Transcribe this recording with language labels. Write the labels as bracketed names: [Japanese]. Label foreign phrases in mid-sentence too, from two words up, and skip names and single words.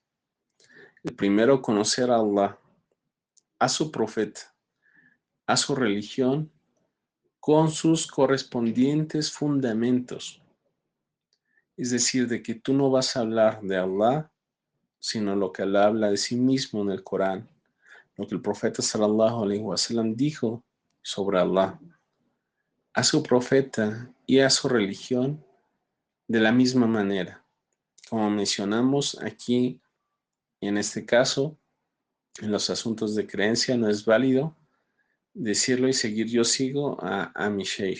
[Spanish] El primero, conocer a Allah, a su profeta, a su religión, con sus correspondientes fundamentos. Es decir, de que tú no vas a hablar de Allah, sino lo que Allah habla de sí mismo en el Corán, lo que el profeta [Arabic] صلى الله عليه وسلم [Spanish] dijo sobre Allah, a su profeta y a su religión de la misma manera. Como mencionamos aquí, en este caso, en los asuntos de creencia no es válido decirlo y seguir yo sigo a mi sheikh.